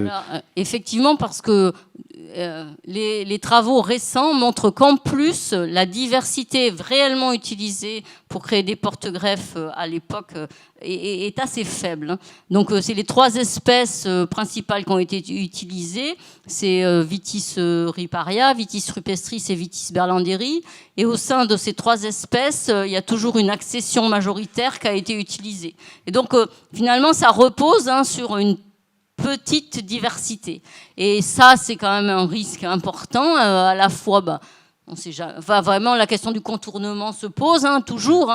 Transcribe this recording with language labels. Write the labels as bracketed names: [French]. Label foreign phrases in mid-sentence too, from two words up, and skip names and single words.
[French] Alors, effectivement, parce que les travaux récents montrent qu'en plus, la diversité réellement utilisée pour créer des porte-greffes à l'époque est assez faible. Donc, c'est les 3 espèces principales qui ont été utilisées. C'est Vitis riparia, Vitis rupestris et Vitis berlanderi. Et au sein de ces 3 espèces, il y a toujours une accession majoritaire qui a été utilisée. Et donc, finalement, ça repose sur une petite diversité. Et ça, c'est quand même un risque important. À la fois, on sait jamais, vraiment, la question du contournement se pose toujours.